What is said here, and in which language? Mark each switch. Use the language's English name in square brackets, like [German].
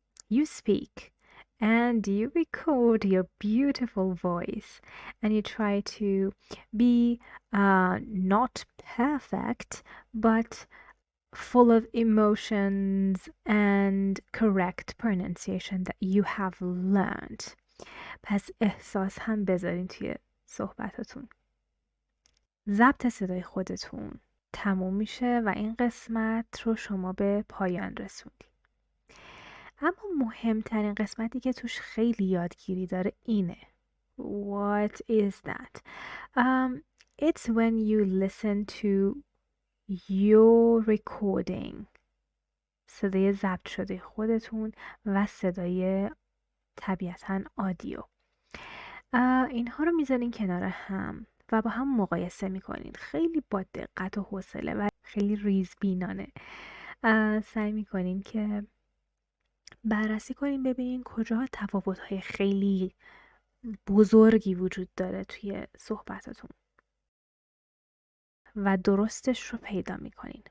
[English] You speak and you record your beautiful voice and you try to be not perfect but full of emotions and correct pronunciation that you have learned. [Persian] پس احساس هم بذارین توی صحبتاتون. ضبط صدای خودتون تموم میشه و این قسمت رو شما به پایان رسوندید. اما مهمترین قسمتی که توش خیلی یادگیری داره اینه. [English] What is that? It's when you listen to your recording. [Persian] صدای ضبط شده خودتون و صدای طبیعتاً آدیو. اینها رو میذارین کنار هم و با هم مقایسه میکنین. خیلی با دقت و حوصله و خیلی ریزبینانه سعی میکنین که بررسی کنین ببینین کجا تفاوت‌های خیلی بزرگی وجود داره توی صحبتاتون و درستش رو پیدا میکنین.